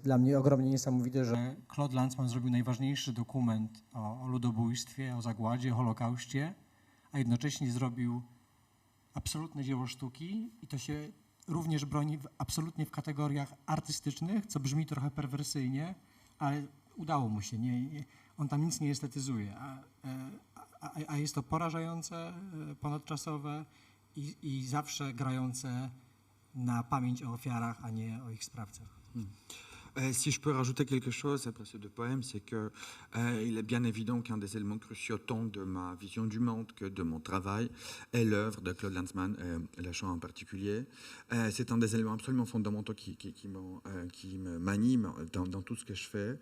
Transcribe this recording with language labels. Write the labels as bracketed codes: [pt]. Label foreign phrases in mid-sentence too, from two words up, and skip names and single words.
[pl] dla mnie ogromnie niesamowite, że Claude Lanzmann zrobił najważniejszy dokument o ludobójstwie, o zagładzie, o Holokauście, a jednocześnie zrobił absolutne dzieło sztuki i to się również broni absolutnie w kategoriach artystycznych, co brzmi trochę perwersyjnie, ale udało mu się. On tam nic nie estetyzuje, a jest to porażające, ponadczasowe i zawsze grające na pamięć o ofiarach, a nie o ich sprawcach. [fr] Si je peux rajouter quelque chose après ces deux poèmes, c'est que il est bien évident qu'un des éléments cruciaux tant de ma vision du monde que de mon travail est l'œuvre de Claude Lanzmann, la chant en particulier. C'est un des éléments absolument fondamentaux qui m'anime dans tout ce que je fais.